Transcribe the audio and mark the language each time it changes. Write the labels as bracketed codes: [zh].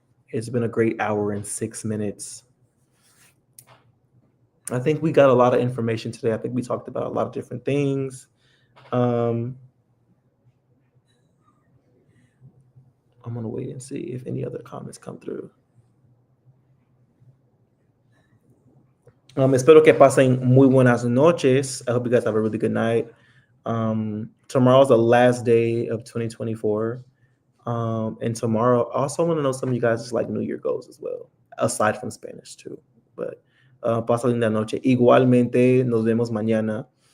[en] It's been a great hour and 6 minutes. I think we got a lot of information today. I think we talked about a lot of different things. I'm gonna wait and see if any other comments come through. [es] Espero que pasen muy buenas noches. [en] I hope you guys have a really good night. Tomorrow's the last day of 2024. And tomorrow, I also want to know some of you guys' like New Year goals as well, aside from Spanish too. [es] But pasa linda noche. Igualmente, nos vemos mañana.